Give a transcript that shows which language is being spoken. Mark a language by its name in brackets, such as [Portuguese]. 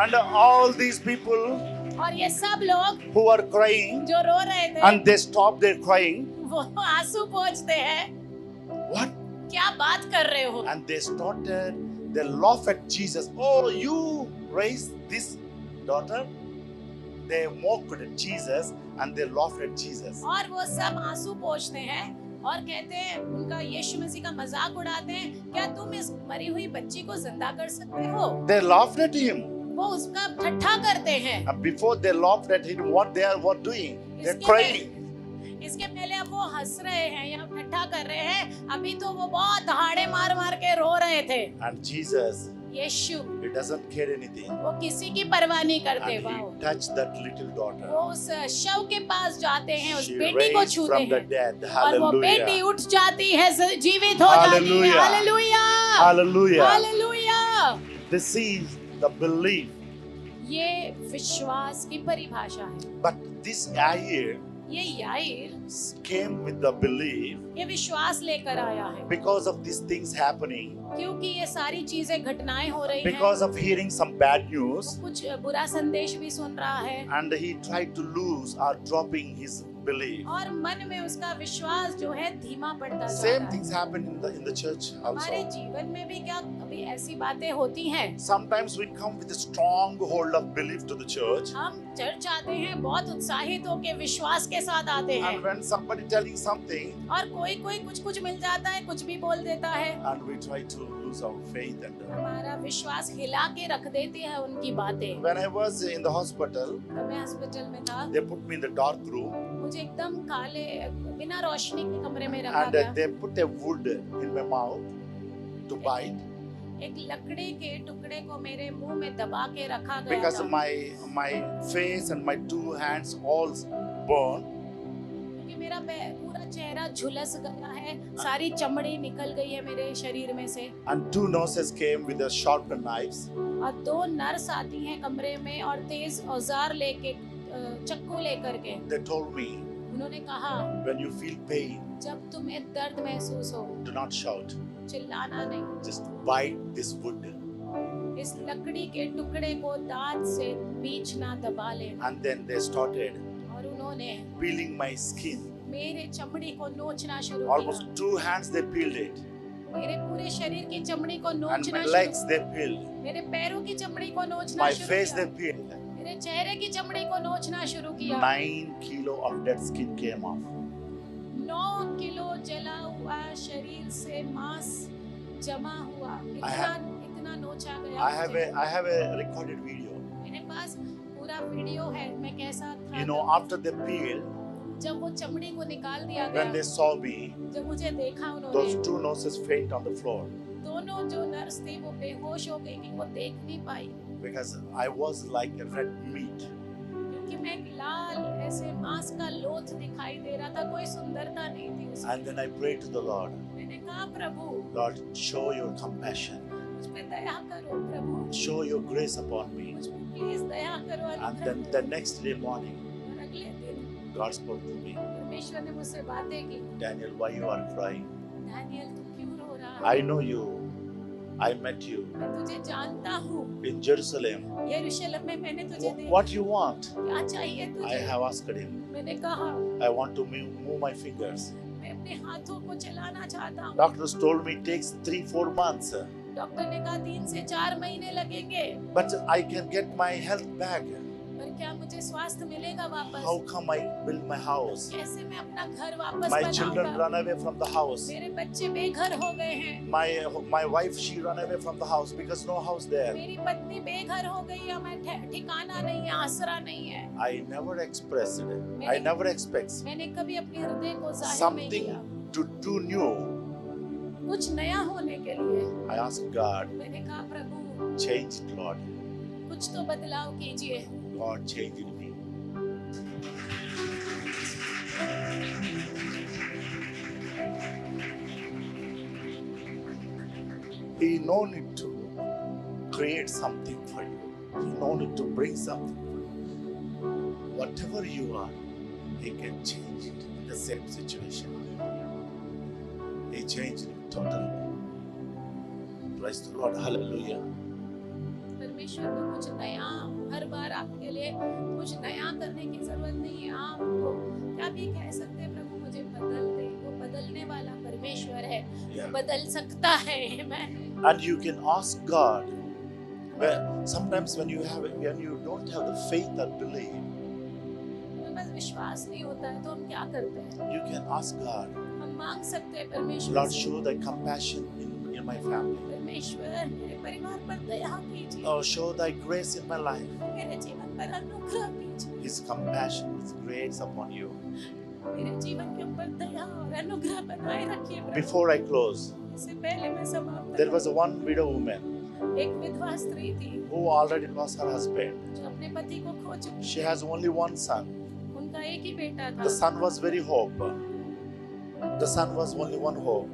[English] And all these people [Hindi] और ये सब लोग [English] who are crying, [Hindi] जो रो रहे थे, [English] and they stop their crying, [Hindi] वो आंसू पोंछते हैं, [English] what? [Hindi] क्या बात कर रहे हो? [English] And they started, they laugh at Jesus. Oh, you raised this daughter? They mocked at Jesus and they laughed at Jesus. [Hindi] और वो सब आंसू पोंछते हैं और कहते हैं, उनका यीशु मसीह का मजाक उड़ाते हैं, क्या तुम इस मरी हुई बच्ची को जिंदा कर सकते हो? [English] They laughed at him. [Hindi] वो उसका ठट्ठा करते हैं। [English] And before they laughed at him, what they are what doing? They're crying. [Hindi] इसके पहले अब वो हंस रहे हैं या ठट्ठा कर रहे हैं, अभी तो वो बहुत दहाड़े मार मार के रो रहे थे। [English] And Jesus, [Hindi] Yeshu [English] he doesn't care anything. [Hindi] वो किसी की परवाह नहीं करते। [English] And wow, he touched that little daughter. [Hindi] वो उस शव के पास जाते हैं, उस [English] She [Hindi] बेटी को [English] raised [Hindi] छूते [English] from the [Hindi] हैं [English] dead. [Hindi] और वो बेटी [English] Hallelujah. [Hindi] उठ जाती है, जीवित हो जाती है। [English] Hallelujah. [Hindi] Hallelujah, [English] Hallelujah. [Hindi] Hallelujah. [English] This is the belief. [Hindi] ये विश्वास की परिभाषा है। [English] But this Yair [Hindi] ये याईर [English] came with the belief [Hindi] ये विश्वास लेकर आया है, [English] because of these things happening, [Hindi] क्योंकि ये सारी चीजें घटनाएं हो रही हैं। [English] because of hearing some bad news, [Hindi] कुछ बुरा संदेश भी सुन रहा है [English] and he tried to lose or dropping his belief. [Hindi] और मन में उसका विश्वास जो है धीमा पड़ता जा [English] Same [Hindi] रहा है। [English] things happen in the church [Hindi] हमारे [English] also. [Hindi] जीवन में भी क्या कभी ऐसी बातें होती हैं? [English] Sometimes we come with a strong hold of belief to the church, [Hindi] हम चर्च आते हैं बहुत उत्साहित होकर विश्वास के साथ आते हैं [English] and when somebody telling something, [Hindi] और कोई कोई कुछ कुछ मिल जाता है, कुछ भी बोल देता है, [English] and we try to lose our faith. And [Hindi] हमारा विश्वास हिला के रख देती है उनकी बातें। [English] when I was in the hospital, [Hindi] जब मैं हॉस्पिटल में था, [English] they put me in the dark room, [Hindi] मुझे एकदम काले बिना रोशनी के कमरे में रखा [English] and [Hindi] गया। [English] they put a wood in my mouth to bite. [Hindi] एक लकड़ी के टुकड़े को मेरे मुंह में दबा के रखा गया [English] Because [Hindi] था, [English] my face and my two hands all burn, [Hindi] क्योंकि मेरा पूरा चेहरा झुलस गया है, सारी चमड़ी निकल गई है मेरे शरीर में से। [English] and two nurses came with the sharpened knives, [Hindi] और दो नर्स आती हैं कमरे में और तेज औजार लेके चक्कू लेकर के। [English] they told me, [Hindi] उन्होंने कहा, [English] when you feel pain, [Hindi] जब तुम्हें दर्द महसूस हो, [English] do not shout, [Hindi] चिल्लाना नहीं, [English] just bite this wood. [Hindi] इस लकड़ी के टुकड़े को दांत से बीच ना दबा लेना। [English] And then they started [Hindi] और उन्होंने [English] peeling my skin. [Hindi] मेरे चमड़ी को नोचना शुरू [English] Almost [Hindi] किया, [English] 2 hands they peeled it, [Hindi] मेरे पूरे शरीर की चमड़ी को [English] and [Hindi] नोचना [English] my [Hindi] शुरू, [English] legs they peeled, [Hindi] मेरे पैरों की चमड़ी को नोचना [English] my [Hindi] शुरू [English] face [Hindi] किया, [English] they peeled. [Hindi] मेरे चेहरे की चमड़ी को नोचना शुरू किया। [English] 9 kilo of dead skin came off. [Hindi] 9 kilo जला हुआ शरीर से मांस जमा हुआ, इतना नोचा गया। [English] I have a recorded video. [Hindi] मेरे पास पूरा वीडियो है, मैं कैसा था [English] You know, [Hindi] तब। [English] after they peeled, [Hindi] जब वो चमड़ी को निकाल दिया [English] when they [Hindi] गया, [English] saw me, [Hindi] जब मुझे देखा [English] those [Hindi] उन्होंने, [English] 2 nurses faint on the floor [Hindi] दोनों जो नर्स थी वो बेहोश हो गई कि वो देख नहीं पाई, [English] because I was like a red meat. [Hindi] क्योंकि मैं एक लाल ऐसे मांस का लोथ दिखाई दे रहा था, कोई सुंदरता नहीं थी उसमें। [English] And then I prayed to the Lord, [Hindi] मैंने कहा, प्रभु [English] Lord, show your compassion, [Hindi] मुझ पे दया करो, प्रभु [English] show your grace upon me. [Hindi] मुझ पे प्लीज दया करो, [English] And [Hindi] अनुग्रह [English] then the next day morning, [Hindi] करो। और अगले दिन [English] God spoke to me, [Hindi] परमेश्वर ने मुझसे बातें की, [English] Daniel, why you are crying? [Hindi] Daniel तू क्यों रो रहा है? [English] I know you. I met you [Hindi] मैं तुझे जानता हूँ, [English] in Jerusalem. [Hindi] यरूशलेम में मैंने तुझे देखा, [English] What you want? [Hindi] क्या चाहिए [English] I [Hindi] तुझे? [English] have asked him. [Hindi] मैंने कहा, [English] I want to move my fingers. [Hindi] मैं अपने हाथों को चलाना चाहता हूँ। [English] Doctors told me it takes 3-4 months, [Hindi] doctor ने कहा 3 से 4 महीने लगेंगे, [English] but I can get my health back. [Hindi] पर क्या मुझे स्वास्थ्य मिलेगा वापस? [English] How come I build my house? [Hindi] कैसे मैं अपना घर वापस [English] My children [Hindi] बनाऊंगा? [English] run away from the house. [Hindi] मेरे बच्चे बेघर हो गए हैं, [English] My wife, she run away from the house because no house there. [Hindi] मेरी पत्नी बेघर हो गई है, मैं ठिकाना नहीं है, आसरा नहीं है। [English] I never expressed it. I never expect [Hindi] मैंने कभी अपने हृदय को जाहिर नहीं [English] something [Hindi] किया। [English] to do new. [Hindi] कुछ नया होने के लिए [English] I asked God, [Hindi] मैंने कहा, प्रभु [English] change it, Lord. [Hindi] कुछ तो बदलाव कीजिए। [English] God changed me. He no need to create something for you. He no need to bring something for you. Whatever you are, He can change it in the same situation. He changed it totally. Praise the Lord. Hallelujah. [Hindi] परमेश्वर को कुछ नया हर बार आपके लिए कुछ नया करने की जरूरत नहीं है। आपको आप ये कह सकते हैं, प्रभु मुझे बदल दे। वो बदलने वाला परमेश्वर है, वो बदल सकता है। [English] Amen. And you can ask God. Sometimes when you don't have the faith or belief, [Hindi] बस विश्वास नहीं होता है तो हम क्या करते हैं? [English] you can ask God. [Hindi] हम मांग सकते हैं परमेश्वर [English] Lord, [Hindi] से, [English] show thy compassion in my family. [Hindi] परमेश्वर मेरे परिवार पर दया कीजिए, [English] Oh, show thy grace in my life. [Hindi] मेरे जीवन पर अनुग्रह कीजिए, [English] His compassion is great upon you. [Hindi] मेरे जीवन के ऊपर दया और अनुग्रह बनाए रखिए प्रभु। [English] Before I close, [Hindi] इससे पहले मैं समाप्त [English] there was one widow woman [Hindi] एक विधवा स्त्री थी [English] who already lost her husband. [Hindi] जो अपने पति को खो चुकी। [English] She has only one son. [Hindi] उनका एक ही बेटा था। [English] The son was very hope. The son was only one hope.